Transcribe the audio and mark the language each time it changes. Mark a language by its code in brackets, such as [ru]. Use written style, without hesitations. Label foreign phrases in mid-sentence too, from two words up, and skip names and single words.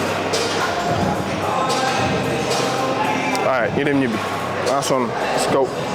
[en] All right, [wo] ñu dem ñibbi. [en] Let's go.